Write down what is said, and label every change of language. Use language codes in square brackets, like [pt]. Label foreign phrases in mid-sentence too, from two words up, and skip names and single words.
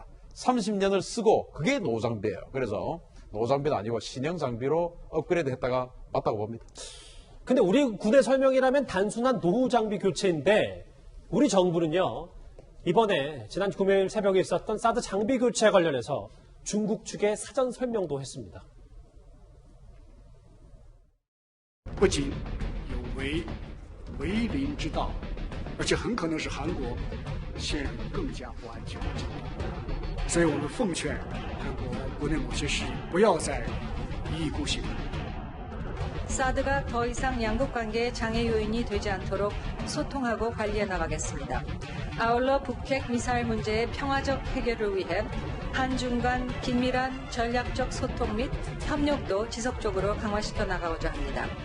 [ko] 30년을 쓰고 그게 노후 장비예요. 그래서 노후 장비는 아니고 신형 장비로 업그레이드 했다가 맞다고 봅니다. 근데 우리 군의 설명이라면 단순한 노후 장비 교체인데 우리 정부는요. 이번에 지난 금요일 새벽에 있었던 사드 장비 교체에 관련해서 중국 측에 사전 설명도 했습니다. [zh] 不仅有为邻之道，而且很可能使韩国陷入更加不安全的境地。所以我们奉劝韩国国内某些势力不要再一意孤行。 [ko] 사드가 더 이상 양국 관계의 장애 요인이 되지 않도록 소통하고 관리해 나가겠습니다. 아울러 북핵 미사일 문제의 평화적 해결을 위해 한중 간 긴밀한 전략적 소통 및 협력도 지속적으로 강화시켜 나가고자 합니다.